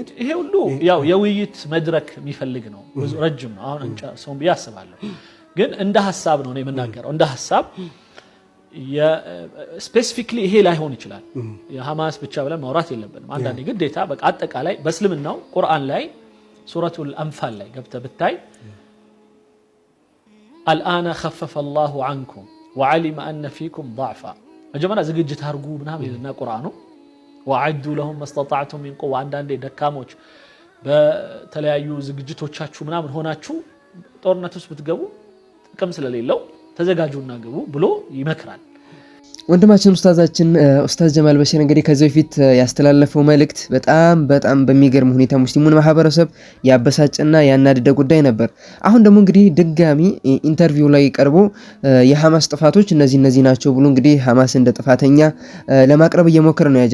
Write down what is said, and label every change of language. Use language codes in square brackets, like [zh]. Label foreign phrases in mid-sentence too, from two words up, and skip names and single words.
[am] ይሄ ሁሉ ያው የውይይት መድረክ የሚፈልግ ነው። ብዙ ረጅም ነው። አሁን እንጨርሰው ብዬ አስባለሁ። ግን እንደ ሐሳብ ነው የምናገረው። እንደ ሐሳብ ስፔሲፊክሊ ይሄ ላይሆን ይችላል። የሐማስ ብቻ ብለን ማውራት የለብንም። አንዳንዴ ግዴታ በቃ አጠቃላይ በእስልምናው ቁርአን ላይ ሱረቱል አንፋል ላይ ገብተህ ብታይ [ar] الآن خفف الله عنكم وعلم أن فيكم ضعفا [am] መጀመሪያ ዝግጅት አድርጉ ምናምን ይልና ቁርአኑ [ar] وعدوا لهم ما استطعتم من قوة [am] አንዳንዴ ደካሞች በተለያዩ ዝግጅቶቻችሁ ምናምን ሆናችሁ ጦርነት ውስጥ ብትገቡ ጥቅም ስለሌለው ተዘጋጁና ግቡ ብሎ ይመክራል። ወንድማችን ኡስታዝ ጀማል በሽር እንግዲህ ከዚህ በፊት ያስተላለፈው መልእክት በጣም በሚገርም ሁኔታ ሙስሊሙን ማህበረሰብ ያበሳጨና ያናደደ ጉዳይ ነበር። አሁን ደግሞ እንግዲህ ድጋሚ ኢንተርቪው ላይ ቀርቦ የሐማስ ጥፋቶች እነዚህ ናቸው ብሎ እንግዲህ ሐማስ እንደ ጥፋተኛ ለማቅረብ እየሞከረ ነው።